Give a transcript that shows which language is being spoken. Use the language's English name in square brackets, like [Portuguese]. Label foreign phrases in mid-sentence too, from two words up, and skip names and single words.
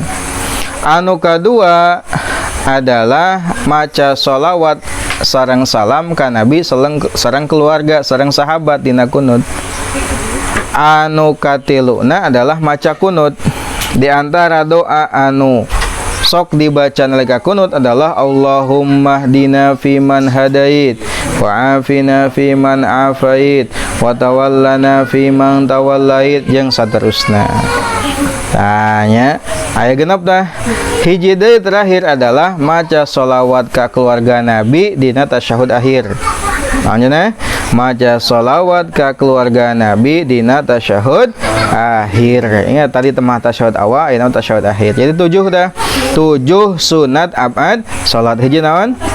[Sundanese] Anu kadua adalah maca sholawat sareng salam ka Nabi sareng keluarga sareng sahabat dina kunut. Anu katiluna adalah maca kunut. [Indonesian] Di antara [Sundanese] doa anu sok dibaca nalika kunut adalah [Arabic] اللهم اهدنا فيمن هديت و عافنا فيمن عافيت و تولنا فيمن توليت [Sundanese] jeung saterusna. Tanya aya genep dah. Hiji deui terakhir adalah maca sholawat ka keluarga Nabi dina tasyahud akhir. Maksudna maca sholawat ka keluarga Nabi dina tasyahud akhir. [Indonesian] Ingat tadi [Sundanese] temah tasyahud awal, aya tasyahud akhir. Jadi 7 dah. 7 sunat abad salat. Hiji naon?